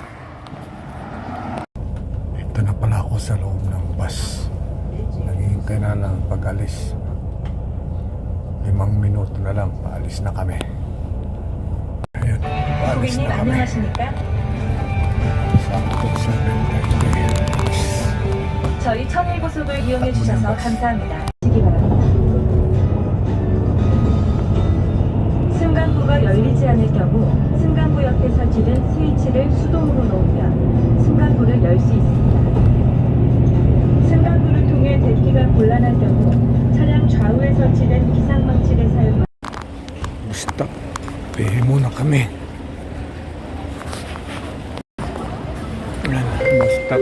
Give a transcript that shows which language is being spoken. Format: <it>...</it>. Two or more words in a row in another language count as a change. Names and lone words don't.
<tl>Ito na pala ako sa loob ng bus. Naghihintay na lang pag-alis. 5 minuto na lang, paalis na kami. Ayun, paalis na kami. Sakto 7:30.</tl> <ko>저희 천일고속을 이용해 주셔서 감사합니다. 시기 바랍니다. 승강구가 열리지 않을 경우 승강구 옆에 설치된 스위치를 수동으로 놓으면 승강구를 열 수 있습니다. 승강구를 통해 대피가 곤란한 경우 차량 좌우에 설치된 비상망치를 사용하여</ko> <tl>Stop. Pihi muna kami. Stop.</tl>